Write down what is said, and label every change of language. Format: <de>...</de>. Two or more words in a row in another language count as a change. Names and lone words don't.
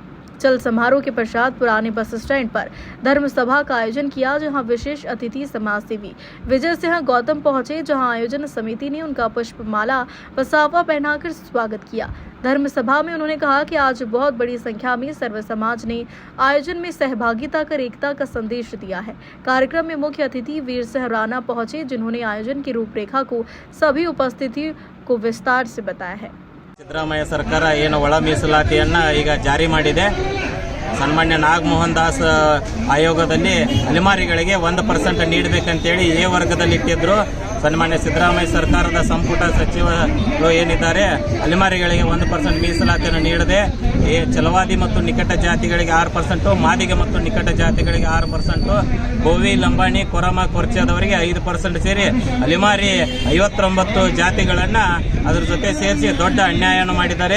<hi>चल समारोह के पश्चात पुराने बस स्टैंड पर धर्म सभा का आयोजन किया, जहां विशेष अतिथि समाजसेवी विजय सिंह गौतम पहुंचे, जहां आयोजन समिति ने उनका पुष्पमाला व साफा पहनाकर स्वागत किया। धर्म सभा में उन्होंने कहा कि आज बहुत बड़ी संख्या में सर्व समाज ने आयोजन में सहभागिता कर एकता का संदेश दिया है। कार्यक्रम में मुख्य अतिथि वीर सिंह राणा पहुंचे, जिन्होंने आयोजन की रूपरेखा को सभी उपस्थिति को विस्तार से बताया है।</hi> <kn>ಸಿದ್ದರಾಮಯ್ಯ ಸರ್ಕಾರ ಏನು ಒಳ ಮೀಸಲಾತಿಯನ್ನು ಈಗ ಜಾರಿ ಮಾಡಿದೆ। ಸನ್ಮಾನ್ಯ ನಾಗಮೋಹನ್ ದಾಸ್ ಆಯೋಗದಲ್ಲಿ ಅಲೆಮಾರಿಗಳಿಗೆ 1% ನೀಡಬೇಕಂತೇಳಿ ಎ ವರ್ಗದಲ್ಲಿ ಇಟ್ಟಿದ್ರು। ಸನ್ಮಾನ್ಯ ಸಿದ್ದರಾಮಯ್ಯ ಸರ್ಕಾರದ ಸಂಪುಟ ಸಚಿವರು ಏನಿದ್ದಾರೆ ಅಲೆಮಾರಿಗಳಿಗೆ 1% ಮೀಸಲಾತಿಯನ್ನು ನೀಡದೆ ಛಲವಾದಿ ಮತ್ತು ನಿಕಟ ಜಾತಿಗಳಿಗೆ 6%, ಮಾದಿಗ ಮತ್ತು ನಿಕಟ ಜಾತಿಗಳಿಗೆ 6%, ಗೋವಿ, ಲಂಬಾಣಿ, ಕೊರಮ, ಕೊರ್ಚಾದವರಿಗೆ 5% ಸೇರಿ ಅಲೆಮಾರಿ 59 ಜಾತಿಗಳನ್ನು ಅದರ ಜೊತೆ ಸೇರಿಸಿ ದೊಡ್ಡ ಅನ್ಯಾಯವನ್ನು ಮಾಡಿದ್ದಾರೆ।</kn>